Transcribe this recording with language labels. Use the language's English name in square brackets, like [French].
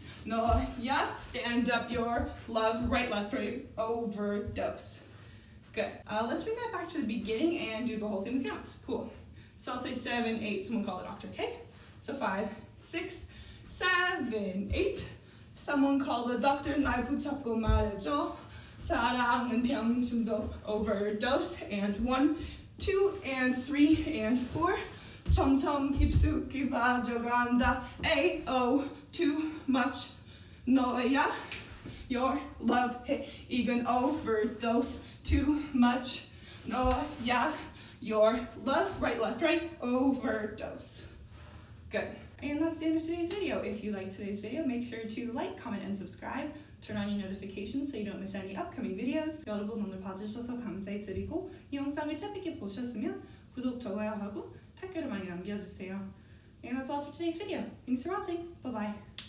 [English] No, yeah, stand up, your love, right, left, right, overdose. Good. Let's bring that back to the beginning and do the whole thing with counts. Cool. So I'll say 7, 8, someone call the doctor, okay? So 5, 6, 7, 8. Someone call the doctor, [Korean] 날 붙잡고 말해줘. 사랑은 병중독, overdose. [English] And 1, 2, and 3, and 4. [Korean] 점점 깊숙이 빠져간다. [English] AO, too much. [Korean] 너야, [English] your love, hey, [Korean] 이건 [English] overdose. Too much. No, yeah, your love, right, left, right, overdose. Good. And that's the end of today's video. If you liked today's video, make sure to like, comment, and subscribe. Turn on your notifications so you don't miss any upcoming videos. [Korean] 여러분 오늘 봐주셔서 감사드리고 이 영상을 재밌게 보셨으면 구독, 좋아요하고 댓글을 많이 남겨주세요. [English] And that's all for today's video. Thanks for watching. Bye-bye.